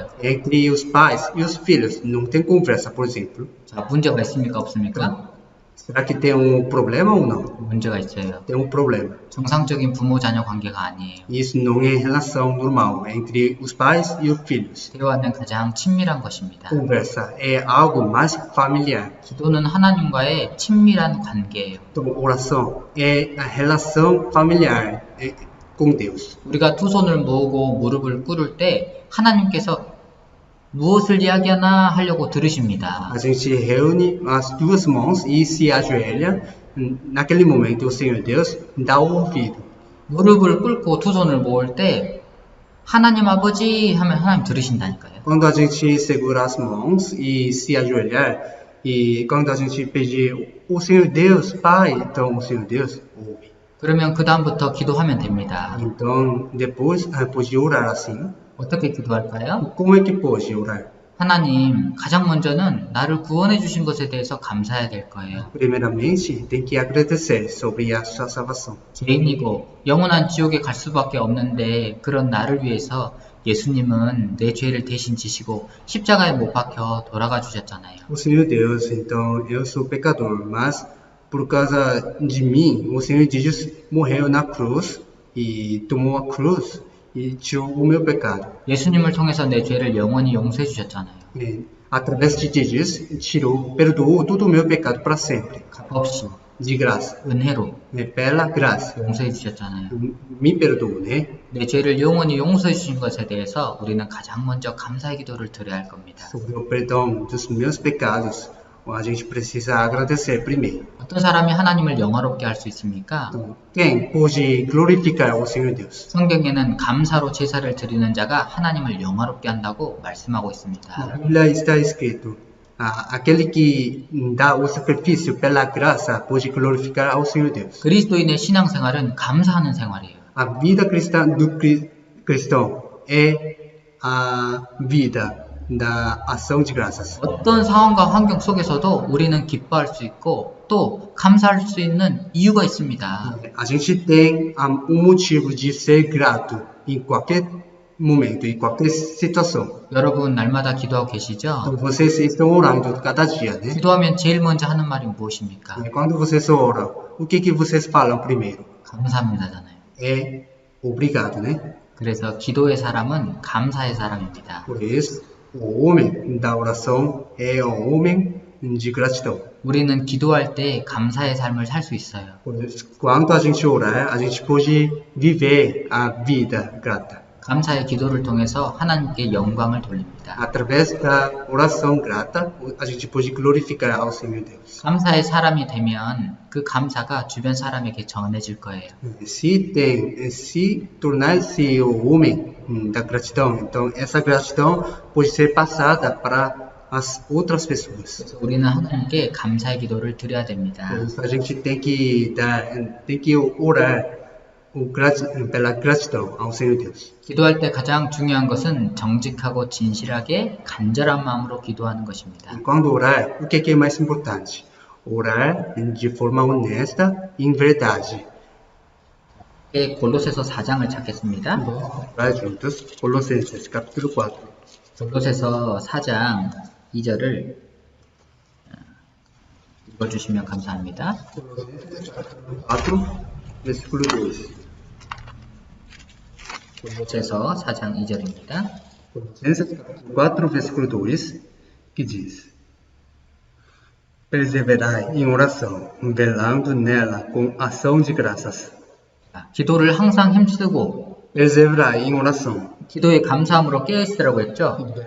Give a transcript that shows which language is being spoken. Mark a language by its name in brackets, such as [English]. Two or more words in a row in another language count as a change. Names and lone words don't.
[Portuguese] Entre os pais e os filhos não tem conversa, por exemplo. [Korean] 자, 문제가 있습니까? 없습니까? [Portuguese] Será que tem um problema ou não? [Korean] 문제가 있어요. [Portuguese] Tem um problema. [Korean] 정상적인 부모-자녀 관계가 아니에요. [Portuguese] Isso não é relação normal entre os pais e os filhos. [Korean] 대화는 가장 친밀한 것입니다. [Portuguese] Conversa é algo mais familiar. [Korean] 기도는 하나님과의 친밀한 관계예요. [Portuguese] Então, oração é a relação familiar com Deus. [Korean] 우리가 두 손을 모으고 무릎을 꿇을 때 하나님께서 무엇을 이야기하나 하려고 들으십니다. [Portuguese] A gente reúne as duas mãos e se ajoelha. Naquele momento, o Senhor Deus dá o ouvido. [Korean] 무릎을 꿇고 두 손을 모을 때 하나님 아버지 하면 하나님 들으신다니까요. [Portuguese] Quando a gente segura as mãos e se ajoelhar, e quando a gente pedir o Senhor Deus, Pai, então o Senhor Deus ouve. [Korean] 그러면 그 다음부터 기도하면 됩니다. [Portuguese] Então, depois, pode orar assim. [Korean] 어떻게 기도할까요? [Portuguese] Como é que pode orar? [Korean] 하나님, 가장 먼저는 나를 구원해 주신 것에 대해서 감사해야 될 거예요. [Portuguese] Primeiramente, tem que agradecer sobre a sua salvação. [Korean] 죄인이고 영원한 지옥에 갈 수밖에 없는데 그런 나를 위해서 예수님은 내 죄를 대신 지시고 십자가에 못 박혀 돌아가 주셨잖아요. [Portuguese] O Senhor Deus, então, eu sou pecador, mas por causa de mim, o Senhor Jesus morreu na cruz e tomou a cruz e tirou o meu pecado. [Korean] 예수님을 통해서 내 죄를 영원히 용서해 주셨잖아요. [Portuguese] E, através de Jesus, perdoou todo o meu pecado para sempre, [Korean] 값없이 [Portuguese] de graça. [Korean] 은혜로 [Portuguese] Pela graça, [Korean] 용서해 주셨잖아요. [Portuguese] me perdoou, né? [Korean] 내 죄를 영원히 용서해 주신 것에 대해서 우리는 가장 먼저 감사의 기도를 드려야 할 겁니다. [Portuguese] Sobre o perdão dos meus pecados, a gente precisa agradecer primeiro. [Korean] 어떤 사람이 하나님을 영화롭게 할 수 있습니까? [Portuguese] Então, quem pode glorificar o Senhor Deus? [Korean] 성경에는 감사로 제사를 드리는 자가 하나님을 영화롭게 한다고 말씀하고 [Portuguese] Na [Korean] 있습니다. [Portuguese] Bíblia está escrito: aquele que dá o sacrifício pela graça pode glorificar ao Senhor Deus. [Korean] 그리스도인의 신앙생활은 감사하는 생활이에요. [Portuguese] A vida cristã do cristão é a vida da ação de graças. [Korean] 어떤 상황과 환경 속에서도 우리는 기뻐할 수 있고 또 감사할 수 있는 이유가 있습니다. [Portuguese] A gente tem motivo de ser grato em qualquer momento, em qualquer situação. [Korean] 여러분 날마다 기도하고 계시죠? [Portuguese] Então vocês estão orando cada dia, né? [Korean] 기도하면 제일 먼저 하는 말이 무엇입니까? [Portuguese] Quando vocês oram, o que vocês falam primeiro? [Korean] 감사합니다잖아요. [Portuguese] É obrigado, né? [Korean] 그래서 기도의 사람은 감사의 사람입니다. [Portuguese] Por isso, o homem da oração é o homem de gratidão. [Korean] 우리는 기도할 때 감사의 삶을 살 수 있어요. [Portuguese] Por isso, quando a gente orar, a gente pode viver a vida grata. [Korean] 감사의 기도를 통해서 하나님께 영광을 돌립니다. [Portuguese] Através da oração grata, a gente pode glorificar ao Senhor Deus. [Korean] 감사의 사람이 되면 그 감사가 주변 사람에게 전해질 거예요. [Portuguese] Se tornar-se o homem da gratidão, então essa gratidão pode ser passada para as outras pessoas. [Korean] 그래서 우리는 하나님께 감사의 기도를 드려야 됩니다. [Portuguese] A gente tem que orar pela gratidão ao Senhor Deus. [Korean] 기도할 때 가장 중요한 것은 정직하고 진실하게 간절한 마음으로 기도하는 것입니다. [Portuguese] Quando orar, o que é mais importante? Orar de forma honesta e em verdade. [Korean] 골로새서 4장을 찾겠습니다. [Portuguese] Orar juntos. Colossenses, capítulo 4. [Korean] 골로새서 4장 2절을 읽어주시면 감사합니다. [Portuguese] 4, versículo 2. [Korean] 골로새서 4장 2절입니다. [Portuguese] Colossenses, capítulo 4, versículo 2, que diz: Perseverai em oração, velando nela com ação de graças. [Korean] 기도를 항상 힘쓰고 [Portuguese] Perseverai em oração, [Korean] 기도에 감사함으로 깨어있으라고 했죠.